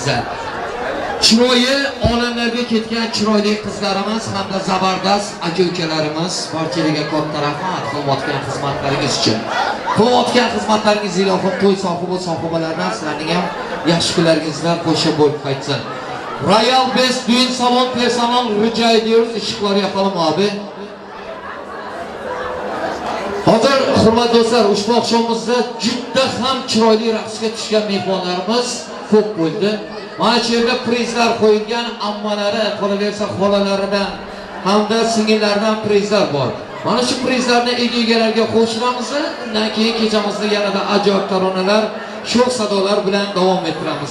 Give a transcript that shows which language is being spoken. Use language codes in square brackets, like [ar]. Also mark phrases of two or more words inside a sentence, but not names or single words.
[uz] Chiroyi olamlarga ketgan chiroyli qizlarimiz hamda zabardast aka-ukalarimiz barchalarga katta rahmat qilayotgan xizmatlaringiz uchun. Qilayotgan xizmatlaringiz ilohim to'y sohibalaridan sizlarning ham yaxshi kunlaringizda qo'shib bo'lib qaytsin. [tr] Royal Best düğün salon personel rica ediyoruz. Işıkları yapalım abi. [uz] Hazır hurmatli do'stlar, ushbu oqshomimizda juda ham chiroyli raqsga tushgan mehmonlarimiz ko'p bo'ldi. Mana shu yerda prizlar qo'yilgan, ammalari, qolaversa xolalaridan hamda singillaridan prizlar bor. Mana shu prizlarni egalarga qo'shiramiz. Undan keyin kechamizni yanada ajoyib taronalar, sho'x sadolar bilan davom ettiramiz.